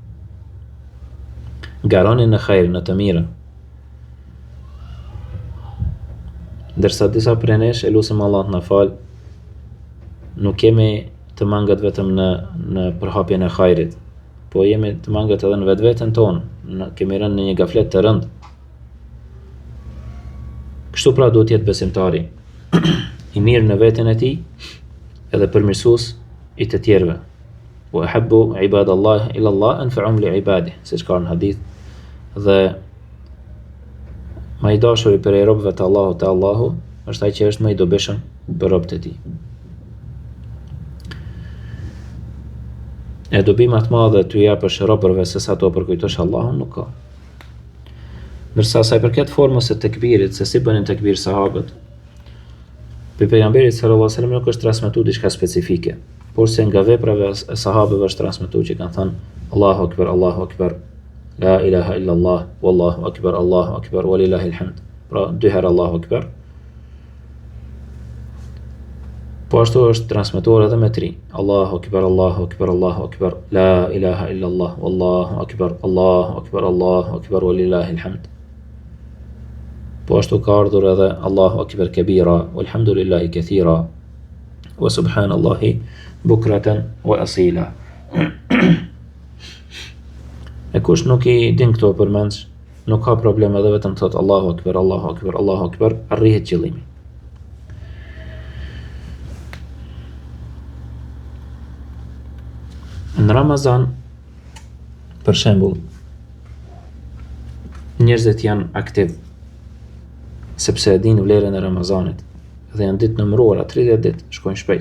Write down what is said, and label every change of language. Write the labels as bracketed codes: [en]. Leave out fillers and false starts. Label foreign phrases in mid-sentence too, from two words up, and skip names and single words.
[sq] Garonin në hajr, në të mirën. Ndërsa disa prej nesh, e lutim Allah të na fal, nuk kemi të mangët vetëm në përhapjen e hajrit, po jemi të mangët edhe në vetveten tonë, kemi rënë në një gaflet të rënd. Kështu pra duhet jetë besimtari, i mirë në veten e tij, edhe përmirësues i të tjerëve. [ar] وأحب عباد الله إلى الله أنفعهم لعباده, [sq] siç ka në hadith. Dhe më i dashuri për robëve të Allahut te Allahu është ai që është më i dobishëm për robët e tij. E dobi më të madhe t'u japësh robërve se sa t'u përkujtosh Allahun nuk ka. Ndërsa sa i përket formës së tekbirit, se si bënin tekbir sahabët, për pejgamberit [ar] صلى الله عليه وسلم [sq] nuk është transmetuar diçka specifike, por se nga veprave e sahabëve është transmetuar që kanë thënë [ar] الله أكبر، الله أكبر، لا إله إلا الله، والله أكبر، الله أكبر، ولله الحمد. [sq] Pra dy herë [ar] الله أكبر. [sq] Po ashtu është transmetuar edhe me 3. [ar] الله أكبر، الله أكبر، الله أكبر، لا إله إلا الله، والله أكبر، الله أكبر، الله أكبر، ولله الحمد. [sq] Po ashtu ka ardhur edhe [ar] الله أكبر كبيرا، والحمد لله كثيرا، وسبحان الله بكرة وأصيلا. [sq] E kush nuk i din këto përmendsh, nuk ka problem edhe vetëm thot [ar] الله أكبر، الله أكبر، الله أكبر, [sq] arrihet qëllimi. Në Ramazan, për shembull, njerëzit janë aktiv, sepse e dinë vlerën e Ramazanit, dhe janë ditë numëruara, 30 ditë, shkojnë shpejt.